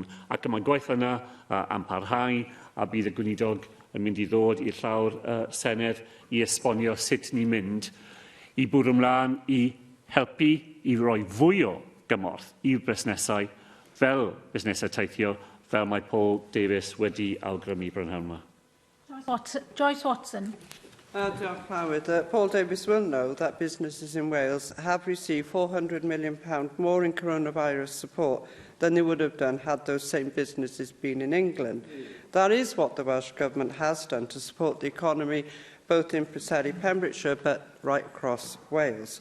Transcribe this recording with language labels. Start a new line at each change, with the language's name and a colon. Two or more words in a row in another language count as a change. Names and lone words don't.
Welsh: Ac mae gwaith yna am parhau, a bydd y gweinidog yn mynd i ddod i'r llawr Senedd i esbonio sut ni'n mynd i bwrw ymlaen i helpu i roi fwy o gymorth i'r busnesau fel busnesau teithio, fel mae Paul Davies wedi awgrymu brynhawn yma. Joyce Watson.
English: Paul Davies will know that businesses in Wales have received £400 million more in coronavirus support than they would have done had those same businesses been in England. That is what the Welsh Government has done to support the economy, both in Preseli, Pembrokeshire, but right across Wales.